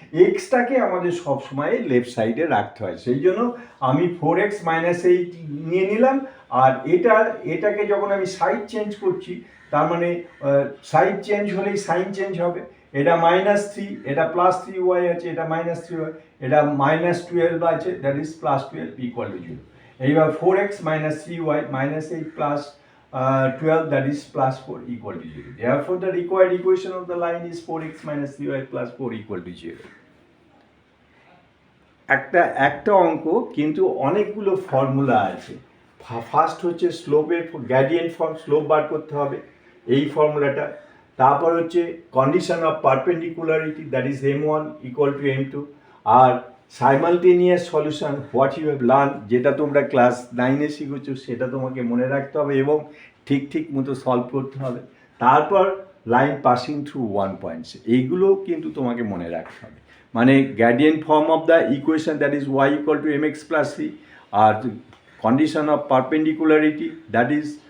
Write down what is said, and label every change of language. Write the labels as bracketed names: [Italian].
[Bangla] এক্সটাকে আমাদের সবসময় লেফট সাইডে রাখতে হয়, সেই জন্য আমি 4x - 8 নিয়ে নিলাম, আর এটাকে যখন আমি সাইড চেঞ্জ করছি, তার মানে সাইড চেঞ্জ হলেই সাইন চেঞ্জ হবে, এটা -3, এটা +3y আছে, এটা -3y, এটা -12 আছে, দ্যাট ইজ +12 = 0। এইবার [English] 4x - 3y -8 + 12 that is +4 = 0, therefore the required equation of the line is 4x - 3y + 4 = 0। [Bangla] একটা অঙ্ক কিন্তু অনেকগুলো ফর্মুলা আছে, ফার্স্ট হচ্ছে স্লোপের গ্রেডিয়েন্ট ফর্ম, স্লোপ বার করতে হবে এই ফর্মুলাটা, তারপর হচ্ছে condition of পারপেন্ডিকুলারিটি that is m1 = m2, আর simultaneous solution [English] what you have learn, [Bangla] যেটা তোমরা ক্লাস 9-এ শিখেছো সেটা তোমাকে মনে রাখতে হবে এবং ঠিক মতো সলভ করতে হবে, তারপর line passing through one points, এইগুলো কিন্তু তোমাকে মনে রাখতে হবে, মানে gradient form of the equation that is y = mx + c, আর condition of পারপেন্ডিকুলারিটি that is